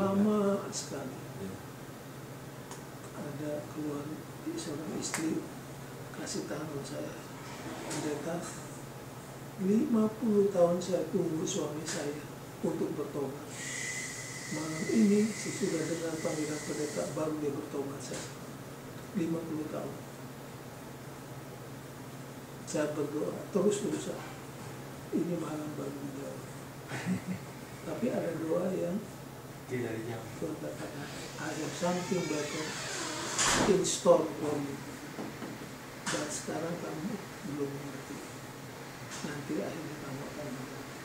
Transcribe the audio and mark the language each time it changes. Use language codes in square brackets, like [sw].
[id] lama sekali. Ada keluar seorang istri kasih tahu saya, pendeta, 50 tahun saya tunggu suami saya untuk bertobat. Malam ini sesudah dengar panggilan pendeta baru dia bertobat. Saya 50 tahun saya berdoa terus berusaha, ini malam baru dijawab. Tapi ada doa yang Tidak dijawab. Tuhan katakan, [en] I have something better in store for you. [id] Dan sekarang kamu belum mengerti. Nanti akhirnya kamu akan mengerti.